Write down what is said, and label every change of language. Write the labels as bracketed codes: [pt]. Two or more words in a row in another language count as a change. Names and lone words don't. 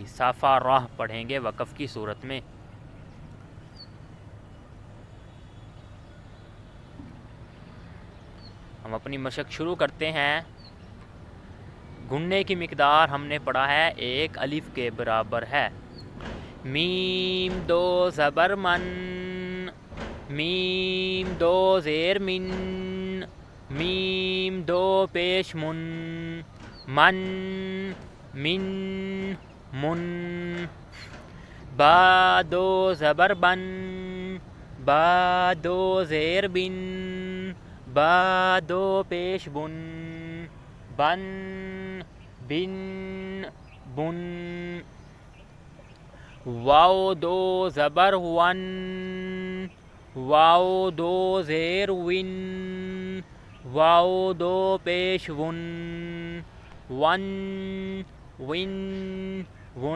[ur] سافارہ پڑھیں گے وقف کی صورت میں۔ ہم اپنی مشق شروع کرتے ہیں۔ گننے کی مقدار ہم نے پڑھا ہے 1 الف کے برابر ہے۔ میم دو زبر من، میم دو زیر من، میم دو پیش من، من من من۔ با دو زبر بن، با دو زیر بن، با دو پیش بن، بن بن بن۔ واو دو زبر ون، واو دو زیر ون، واو دو پیش ون، ون ون ون۔